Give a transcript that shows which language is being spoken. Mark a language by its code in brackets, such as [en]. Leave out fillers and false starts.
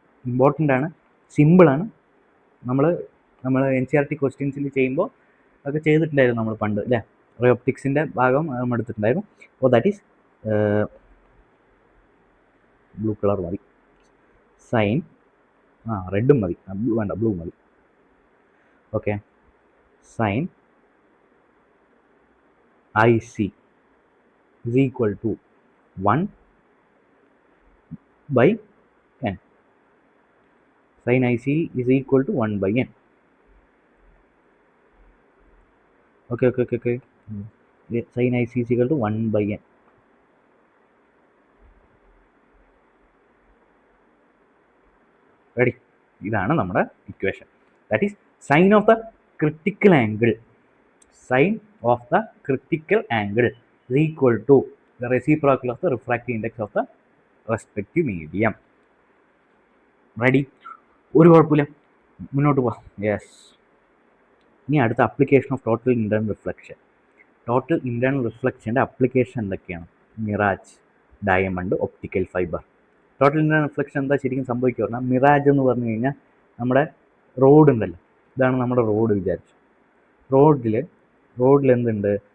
[ml] Important ആണ്, സിമ്പിളാണ്. നമ്മൾ NCERT ക്വസ്റ്റ്യൻസിൽ ചെയ്യുമ്പോൾ അതൊക്കെ ചെയ്തിട്ടുണ്ടായിരുന്നു നമ്മൾ പണ്ട് അല്ലേ? റേ ഒപ്റ്റിക്സിൻ്റെ ഭാഗം നമ്മൾ എടുത്തിട്ടുണ്ടായിരുന്നു. അപ്പോൾ [en] that is [ml] ബ്ലൂ കളർ മതി, സൈൻ റെഡും മതി, വേണ്ട ബ്ലൂ മതി. [en] Okay, sine IC is equal to 1 by n. Sin IC is equal to 1 by n. Okay. Sin IC is equal to 1 by n. Ready? [ml] ഇതാണ് നമ്മുടെ equation. [en] That is sine of the critical angle. Sine of the critical angle is equal to the reciprocal of the refractive index of the respective medium. Ready? [ml] ഒരു കുഴപ്പമില്ല, മുന്നോട്ട് പോവാം. [en] yes, [ml] ഇനി അടുത്ത [en] Application of total internal reflection. [ml] Total internal റിഫ്ലക്ഷൻ്റെ application എന്തൊക്കെയാണ്? Miraj, diamond, optical fibre. Total internal reflection എന്താ ശരിക്കും സംഭവിക്കുക പറഞ്ഞാൽ, മിറാജ് എന്ന് പറഞ്ഞു കഴിഞ്ഞാൽ നമ്മുടെ റോഡ് ഉണ്ടല്ലോ, ഇതാണ് നമ്മുടെ റോഡ് വിചാരിച്ചു. റോഡിൽ എന്തുണ്ട്?